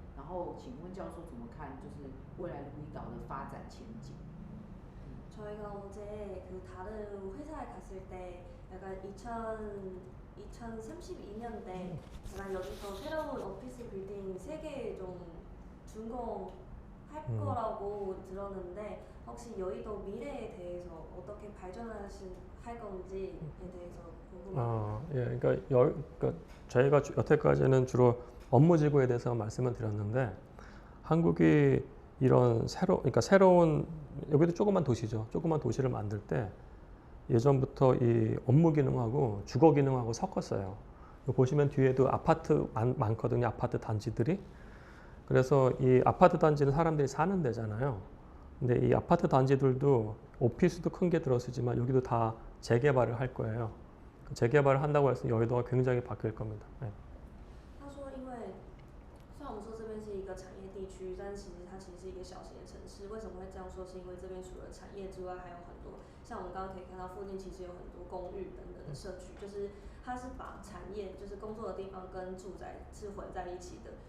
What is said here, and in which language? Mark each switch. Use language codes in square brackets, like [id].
[zh] 然后请问教授怎么看，就是未来如意岛的发展前景？ [ko] 저희가 어제 그 다른 회사에 갔을 때 약간 2032년대 약간 여기서 새로운 오피스 빌딩 3개 좀 준공할 거라고 들었는데 혹시 여의도 미래에 대해서 어떻게 할 건지에 대해서 궁금합니다. 예, 그러니까 저희가 여태까지는 주로 업무지구에 대해서 말씀을 드렸는데 한국이 이런 새로운 여기도 조그만 도시죠. 조그만 도시를 만들 때 예전부터 이 업무 기능하고 주거 기능하고 섞었어요. 보시면 뒤에도 아파트 많거든요. 아파트 단지들이. 그래서 이 아파트 단지는 사람들이 사는 데잖아요. 근데 이 아파트 단지들도 오피스도 큰 게 들어서지만 여기도 다 재개발을 할 거예요. 재개발을 한다고 해서 여의도가 굉장히 바뀔 겁니다. 네. [zh] 他说，因为虽然我们说这边是一个产业地区，但其实它其实是一个小型的城市。为什么会这样说？是因为这边除了产业之外，还有很多像我们刚刚可以看到附近其实有很多公寓等等的社区，就是它是把产业就是工作的地方跟住宅是混在一起的。